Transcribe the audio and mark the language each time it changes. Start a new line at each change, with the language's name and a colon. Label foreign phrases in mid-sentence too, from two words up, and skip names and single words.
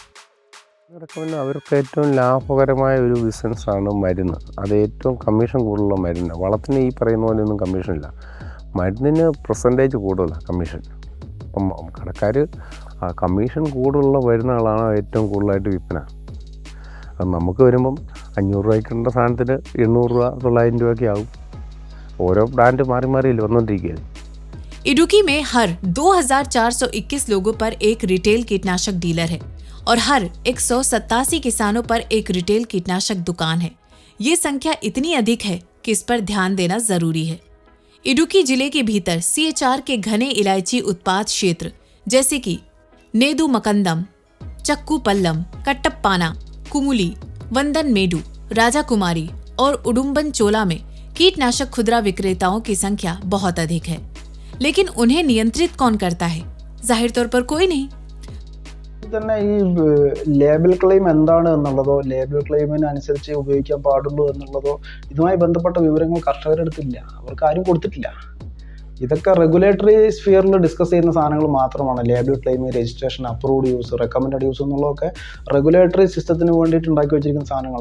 Malayalam: അവർക്ക് ഏറ്റവും ലാഭകരമായ ഒരു ബിസിനസ്സാണ് മരുന്ന്. അത് ഏറ്റവും കമ്മീഷൻ കൂടുതലുള്ള മരുന്ന്. വളത്തിന് ഈ പറയുന്ന പോലെയൊന്നും കമ്മീഷനില്ല. മരുന്നിന് പെർസെൻറ്റേജ് കൂടുതലാണ് കമ്മീഷൻ. അപ്പം കടക്കാർ കമ്മീഷൻ കൂടുതലുള്ള മരുന്നുകളാണ് ഏറ്റവും കൂടുതലായിട്ട് വിൽപ്പന. അത് നമുക്ക് വരുമ്പം 500 രൂപയ്ക്കുള്ള സാധനത്തിന് 800 രൂപ 900 രൂപയൊക്കെ ആവും. ഓരോ ബ്രാൻഡ് മാറി മാറിയില്ല വന്നുകൊണ്ടിരിക്കുകയാണ്.
Hindi: इडुक्की में हर 2,421 लोगों पर एक रिटेल कीटनाशक डीलर है और हर 187 किसानों पर एक रिटेल कीटनाशक दुकान है। ये संख्या इतनी अधिक है कि इस पर ध्यान देना जरूरी है। इडुक्की जिले के भीतर CHR के घने इलायची उत्पाद क्षेत्र जैसे कि नेदु मकंदम, चक्कू पल्लम, कट्टप्पाना, कुमुली, वंदन मेडू, राजा कुमारी और उडुम्बन चोला में कीटनाशक खुदरा विक्रेताओं की संख्या बहुत अधिक है। लेकिन उन्हें नियंत्रित कौन करता है? जाहिर तौर पर कोई नहीं।
Malayalam: തന്നെ ഈ
English: label claim
Malayalam: എന്താണ് എന്നുള്ളതോ
English: label claimന്
Malayalam: അനുസരിച്ച് ഉപയോഗിക്കാൻ പാടുള്ളൂ എന്നുള്ളതോ ഇതുമായി ബന്ധപ്പെട്ട വിവരങ്ങൾ കർഷകരുടെ അടുത്തില്ല. അവർക്ക് ആരും കൊടുത്തിട്ടില്ല. ഇതൊക്കെ
English: regulatory sphereൽ discuss
Malayalam: ചെയ്യുന്ന സാധനങ്ങൾ മാത്രമാണ്.
English: label claim, registration, approved use, recommended use
Malayalam: എന്നുള്ളതൊക്കെ
English: regulatory systemത്തിന്
Malayalam: വേണ്ടിയിട്ട് ഉണ്ടാക്കി വെച്ചിരിക്കുന്ന സാധനങ്ങൾ.